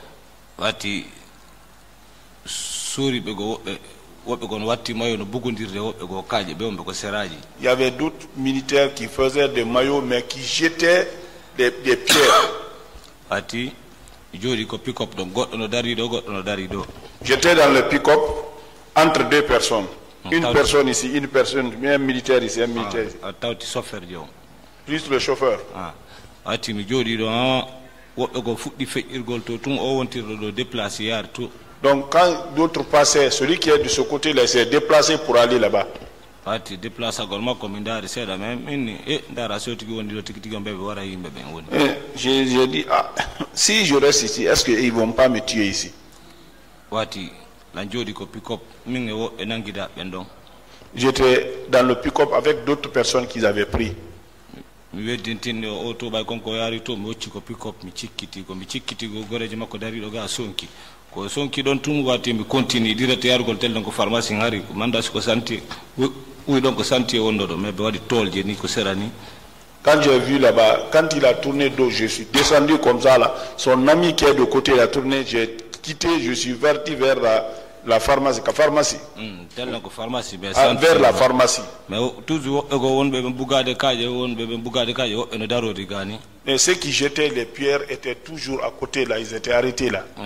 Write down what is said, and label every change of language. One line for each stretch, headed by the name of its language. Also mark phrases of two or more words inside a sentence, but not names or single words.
French: Il y avait d'autres militaires qui faisaient des maillots mais qui jetaient des pierres. J'étais dans le pick-up entre deux personnes. Une personne ici, une personne, un militaire ici, un militaire ici.
Fula: Tawti chauffeur jo.
French: Plus le chauffeur.
Fula: Ati mi jodi do woɓɓe ko fuɗɗi feƴƴirgol to tun o wontirɗo ɗo déplacé yaade to.
French: Donc quand d'autres passaient, celui qui est de ce côté-là s'est déplacé pour aller là-bas.
Fula: Ati déplacagol makko mi ndaari seeɗa mais minni ndaara so tigi wondi ɗo tigi tigi ɓe wara yimɓe ɓen woni.
French: J'ai dit, si je reste ici, est-ce qu'ils ne vont pas me tuer ici?
Fula: Wati lan jodi ko pick-up min e woɓɓe nanguidaɓe ɓen ɗon.
French: J'étais dans le pick-up avec d'autres personnes qu'ils avaient pris.
Fula: Mi weddintinni o to ɓay konko yaari to mi hocci ko pick-up mi cikkiti ko goreje makko dariɗo ga sonki ko sonki ɗon tum wati mi
French: continue direct
Fula: yarugol tel ɗon ko pharmacie hari ko manda siko santi
French: oui donc
Fula: ko santi wonɗo ɗo mais ɓe waɗi tolje ni ko serani.
French: Quand j'ai vu là-bas, quand il a tourné dos, je suis descendu comme ça là. Son ami qui est de côté, il a tourné, j'ai quitté, je suis parti vers la pharmacie. Vers la pharmacie. Mais toujours, et ceux qui jetaient les pierres étaient toujours à côté là, ils étaient arrêtés là.